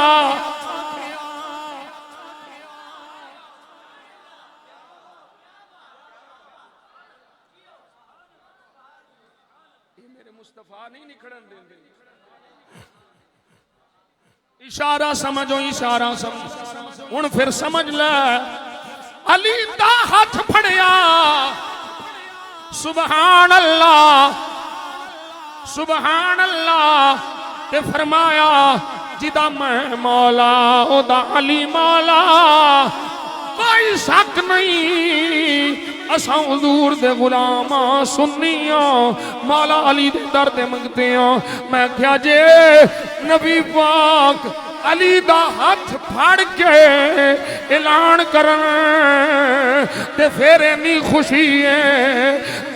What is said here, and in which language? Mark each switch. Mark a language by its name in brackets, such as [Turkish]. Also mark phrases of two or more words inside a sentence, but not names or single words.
[Punjabi] اے میرے مصطفیٰ نئیں نکھڑن دینگے. اشارہ سمجھو، اشارہ سمجھ. ہن فیر سمجھ لے، علی دا ہتھ پھڑیا. [Arabic] سبحان الله، سبحان الله. [Punjabi] تے فرمایا جدا میں مولا اودا علی مولا. کوئی شک نئیں اساں حضور دے غلام سنیاں، مولا علی دے در دے منگتے آں. میں کیہا جے نبی پاک علی دا ہتھ پھڑ کے اعلان کرن تے فیر انی خوشی اے